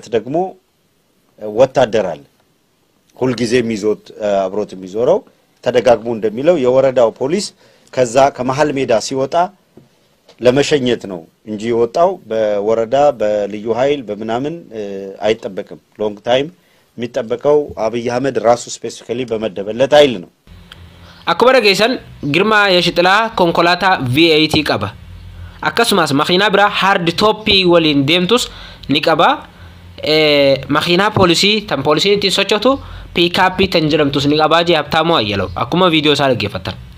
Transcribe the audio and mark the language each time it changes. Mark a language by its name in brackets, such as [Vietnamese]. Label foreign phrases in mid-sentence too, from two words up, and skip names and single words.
[Amharic] ደግሞ ወታደር አለ ሁሉ ጊዜ የሚዞት አብሮት የሚዞረው ተደጋግሞ እንደሚለው የወረዳው ፖሊስ ከዛ ከመሃል ሜዳ ሲወጣ ለመሸኘት ነው እንጂ ወጣው በወረዳ በልዩ ኃይል በመናምን አይጠበቅም [English] long time [Amharic] የሚጠበቀው አብይ አህመድ ራሱ ስፔሲፊካሊ በመደበለት ኃይል ነው [Oromo] akkuma dhageessan girmaa yeshixilaa konkolaataa V8 qaba akkasumas makiinaa biraa [English] hard toppii [Oromo] waliin deemtus ni qaba makiinaa poolisii tan poolisiin ittiin sochotu piikaappii tan jedhamtus ni qabaa jee Habtaamuu Ayyaloo akkuma viidiyoo isaa dhaggeeffattan